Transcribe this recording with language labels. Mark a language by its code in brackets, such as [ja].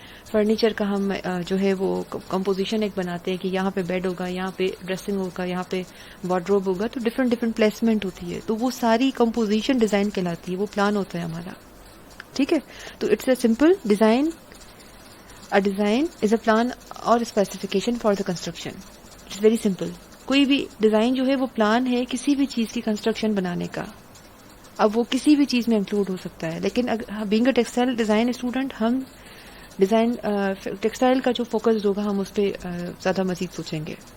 [ur] Furniture کا ہم جو ہے وہ کمپوزیشن ایک بناتے ہیں کہ یہاں پہ بیڈ ہوگا، یہاں پہ ڈریسنگ ہوگا، یہاں پہ وارڈروب ہوگا. تو ڈفرینٹ پلیسمنٹ ہوتی ہے، تو وہ ساری کمپوزیشن ڈیزائن کہلاتی ہے، وہ پلان ہوتا ہے ہمارا. ٹھیک ہے، [en] تو it's a simple design. A design is a plan or specification for the construction. It's very simple. [ur] کوئی بھی ڈیزائن جو ہے وہ پلان ہے کسی بھی چیز کی کنسٹرکشن بنانے کا. اب وہ کسی بھی چیز میں انکلوڈ ہو سکتا ہے. لیکن [en] being a textile design student [ur] ہم ڈیزائن ٹیکسٹائل کا جو فوکس ہوگا ہم اس پہ زیادہ مزید سوچیں گے.